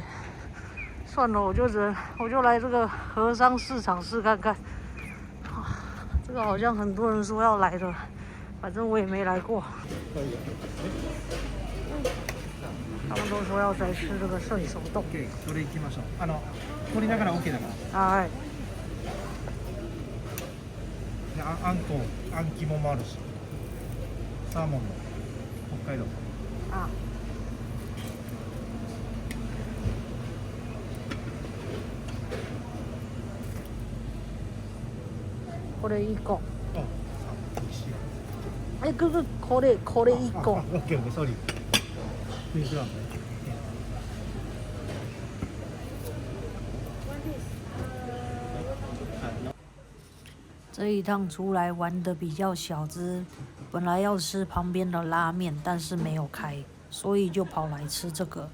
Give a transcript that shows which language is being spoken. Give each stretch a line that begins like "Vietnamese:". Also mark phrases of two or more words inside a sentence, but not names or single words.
Chinese: 算了，我就来这个和商市场试看看。这个好像很多人说要来的，反正我也没来过。他们都说要再吃这个顺手冻。
Japanese: それ行きましょう。取りながら OK だから。はい。あんこ、あん肝もあるし、サーモンの北海道。あ。これ1個。美味しい。これ1個。
English: OK, sorry.
Chinese: 这一趟出来玩的比较小资，本来要吃旁边的拉面，但是没有开，所以就跑来吃这个。